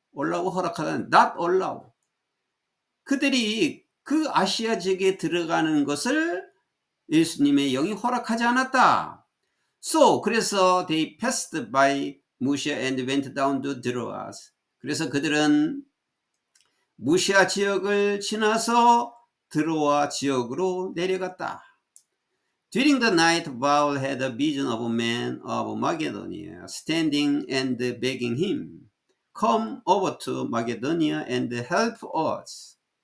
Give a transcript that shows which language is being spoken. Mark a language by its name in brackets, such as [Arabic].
[Korean] 허락하다는 [English] not allow. [Korean] 그들이 그 아시아 지역에 들어가는 것을 예수님의 영이 허락하지 않았다. 그래서 [English] they passed by Mysia and went down to Troas. [Korean] 그래서 그들은 무시아 지역을 지나서 드로아 지역으로 내려갔다. [English] During the night, Paul had a vision of a man of Macedonia standing and begging him, "Come over to Macedonia and help us."